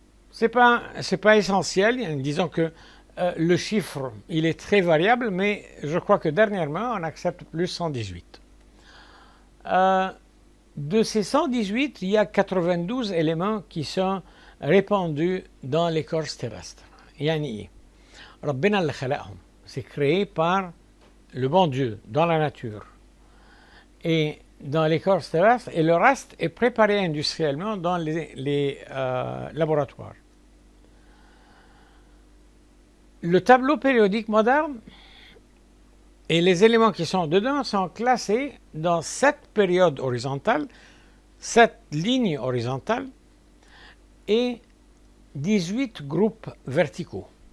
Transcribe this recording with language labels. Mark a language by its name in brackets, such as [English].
[French] C'est pas essentiel, disons que le chiffre, il est très variable, mais je crois que dernièrement, on accepte plus 118. De ces 118, il y a 92 éléments qui sont répandus dans l'écorce terrestre. [Arabic] Yani, ربنا اللي خلقهم. [French] C'est créé par le bon Dieu, dans la nature. Et dans l'écorce terrestre, et le reste est préparé industriellement dans les laboratoires. Le tableau périodique moderne et les éléments qui sont dedans sont classés dans 7 périodes horizontales, 7 lignes horizontales et 18 groupes verticaux.